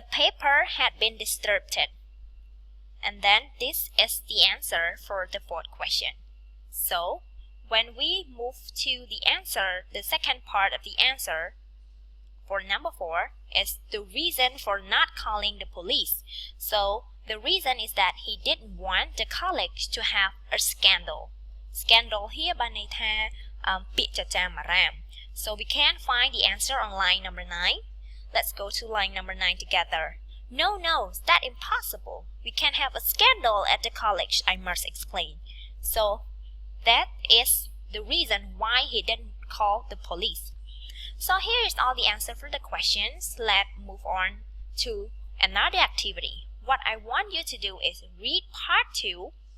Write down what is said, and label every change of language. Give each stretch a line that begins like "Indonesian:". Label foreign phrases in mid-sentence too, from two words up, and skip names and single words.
English: paper had been disturbed and then this is the answer for the fourth question so when we move to the answer the second part of the answer for number 4 is the reason for not calling the police so the reason is that he didn't want the college to have a scandal here
Khmer: បានន័យថា ពាក្យចចាមអារ៉ាម
English: so we can find the answer on line number 9 let's go to line number 9 together no that's impossible we can't have a scandal at the college I must explain so that is the reason why he didn't call the police so here is all the answer for the questions let's move on to another activity what I want you to do is read part 2